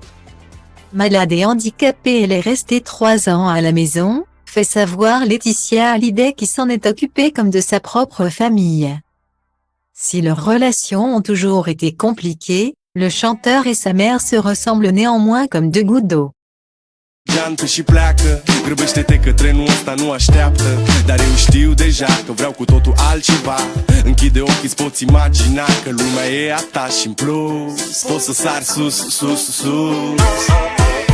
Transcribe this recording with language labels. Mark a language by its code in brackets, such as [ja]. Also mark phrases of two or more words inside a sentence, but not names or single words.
[fr] Malade et handicapée, elle est restée 3 ans à la maison, fait savoir Laetitia Hallyday qui s'en est occupée comme de sa propre famille. Si leurs relations ont toujours été compliquées, le chanteur et sa mère se ressemblent néanmoins comme 2 gouttes d'eau. [ro] Geantă și pleacă, grăbește-te că trenul ăsta nu așteaptă. Dar eu știu deja că vreau cu totul altceva. Închide ochii, îți poți imagina că lumea e a ta și în plus poți să sari sus, sus, sus.